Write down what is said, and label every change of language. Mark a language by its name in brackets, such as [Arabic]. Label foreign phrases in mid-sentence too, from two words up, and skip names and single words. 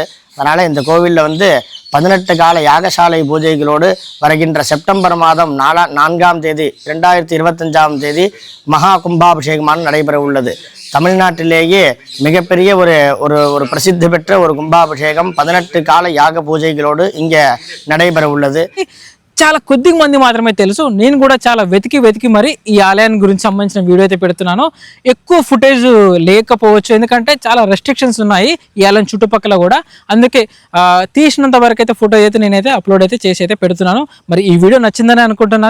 [Tamil] அதனால் இந்த கோவிலில் வந்து 18 கால யாகசாலை பூஜைகளோடு வருகின்ற செப்டம்பர் மாதம் 4ஆம் தேதி 2025ஆம் தேதி மகா கும்பாபிஷேகமான நடைபெற உள்ளது. தமிழ்நாட்டிலேயே மிகப்பெரிய ஒரு பிரசித்தி பெற்ற ஒரு கும்பாபிஷேகம் 18 கால யாக பூஜைகளோடு இங்கே நடைபெற உள்ளது. [Telugu] చాలా కొద్ది మంది మాత్రమే తెలుసు. నేను కూడా చాలా వెతికి మరి ఈ ఆలయాన్ని గురించి సంబంధించిన వీడియో అయితే పెడుతున్నాను. ఎక్కువ ఫుటేజ్ లేకపోవచ్చు, ఎందుకంటే చాలా రెస్ట్రిక్షన్స్ ఉన్నాయి ఈ ఆలయం చుట్టుపక్కల కూడా. అందుకే తీసినంత వరకు అయితే ఫోటో అయితే నేనైతే అప్లోడ్ అయితే చేసి అయితే పెడుతున్నాను. మరి ఈ వీడియో నచ్చిందని అనుకుంటున్నాను.